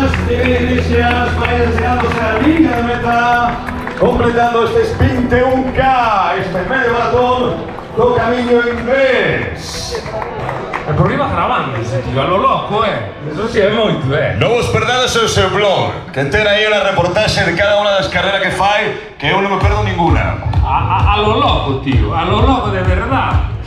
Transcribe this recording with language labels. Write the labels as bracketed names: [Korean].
[Galician] Iglesias, vai deseándose a línea de meta, completando este sprint 1K, este medio maratón do camiño inglés. E por riba grabando, tío, [Spanish] a lo loco, [Galician] Eso si é moito, Non vos perdades o seu blog, que ten aí unha reportaxe de cada unha das carreras que fai, que eu non me perdo ninguna. [Spanish] A lo loco, tío, a lo loco de verdad.